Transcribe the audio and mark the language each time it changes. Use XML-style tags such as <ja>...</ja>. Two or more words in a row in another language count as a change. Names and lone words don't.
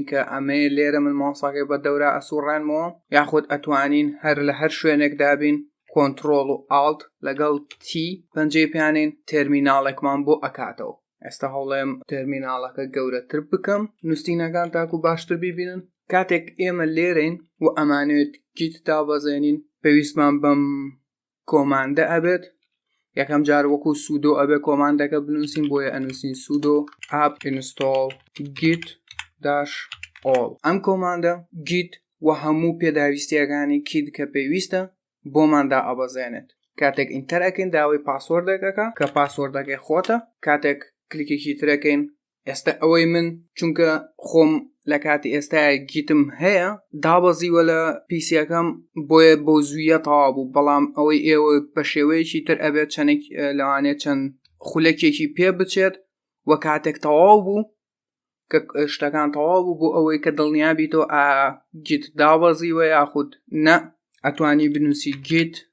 <ckb>کە ئەمەیە لێرە من ماوسەکەی بە دەورە ئەسوڕێنمەوە یاخود ئەتوانین هەر لە هەر شوێنێک دابین کۆنتڕۆڵ و ئالت لەگەڵ تی پەنجەی پیانین تێرمیناڵێکمان بۆ ئەکاتەوە ئێستا هەوڵێم تێرمیناڵەکە گەورەتر بکەم نووسینەکان تاکو باشتر ببینن کاتێک ئێمە لێرەین و ئەمانوێت گیت دابەزێنین پێویستمان بەم کۆماندە ئەبێت یەکەم جار وەکو سودۆ ئەبێ کۆماندەکە بنووسین بۆیە ئەنووسین سودۆ</ckb> <en>apt install git</en> <ckb>-all ئەم کۆماندە گیت و هەموو پێداویستیەکانی کیت کە پێویستە بۆماندا ئەبەزێنێت کاتێک ئینتەر ئەکەین داوای پاسوەردێکەکە کە پاسوەردەکەی خۆتە کاتێک کلیکێکی ترەکەین ئێستا ئەوەی من چونکە خۆم لە کاتی ئێستای گیتم هەیە دابەزیوە لە پیسیەکەم بۆیە بۆ زوویە تەواو بوو بەڵام ئەوەی ئێوە بە شێوەیەکی تر ئەبێت چەندێک لەوانێت چەند خولەکێکی پێ بچێت و کاتێک تەواو بوو کە شتەکان تەواو بوو بۆ ئەوەی کە دڵنیابیتەوە گیت دابەزیوە یاخود نە ئەتوانی بنووسی گیت</ckb>